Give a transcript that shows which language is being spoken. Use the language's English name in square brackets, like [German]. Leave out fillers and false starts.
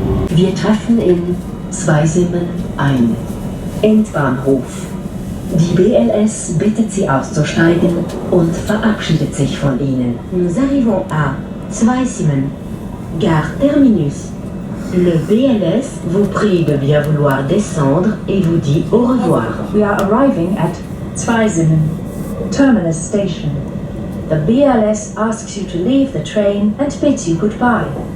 [German] Wir treffen in Zweisimmen ein. Endbahnhof. Die BLS bittet Sie auszusteigen und verabschiedet sich von Ihnen. [French] Nous arrivons à Zweisimmen, gare terminus. Le BLS vous prie de bien vouloir descendre et vous dit au revoir. [English] We are arriving at Zweisimmen, terminus station. The BLS asks you to leave the train and bids you goodbye.